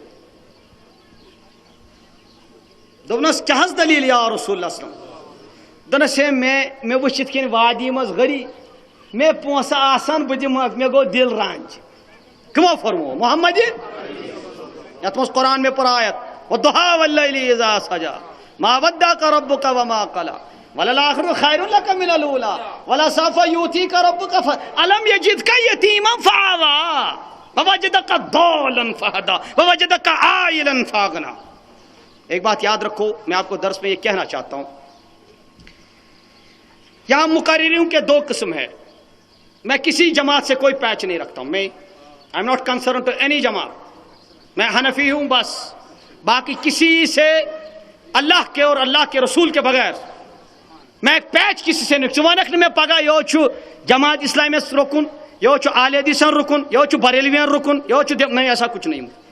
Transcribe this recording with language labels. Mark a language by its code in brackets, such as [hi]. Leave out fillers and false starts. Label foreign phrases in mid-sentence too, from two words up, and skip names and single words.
[ks] دوٚپنس کیٛاہ حظ دٔلیٖل [ar] یا رسول اللہ صلی اللہ علیہ وسلم [ks] دوٚپنس ہے مےٚ وٕچھ یِتھ کٔنۍ وادی منٛز غریٖب مےٚ پونٛسہٕ آسان بہٕ دِمہٕ مےٚ گوٚو دِل رنج کٕمو فرمو محمد یتھ منٛز قرآن مےٚ پٔر آیت [ar] والضحیٰ واللیل اذا سجا ما ودعک ربک وما قلی وللآخرۃ خیر لک من الاولی ولسوف یؤتیک ربک الم یجدک یتیما فآویٰ ووجدک ضالا فہدیٰ ووجدک عائلا فاغنیٰ. [ur] ایک بات یاد رکھو میں آپ کو درس میں یہ کہنا چاہتا ہوں یہاں مقررین کے 2 قسم ہے. میں کسی جماعت سے کوئی پیچ نہیں رکھتا ہوں. میں [en] I am not concern to any [ur] جماعت. میں حنفی ہوں بس. باقی کسی سے اللہ کے اور اللہ کے رسول کے بغیر میں ایک پیچ کسی سے نہیں. ونکھ میں پگہ یہ جماعت اسلامی رکن یہ اہل حدیثن رکن یہ بریلوین رکن یہ نہیں ایسا کچھ نہیں.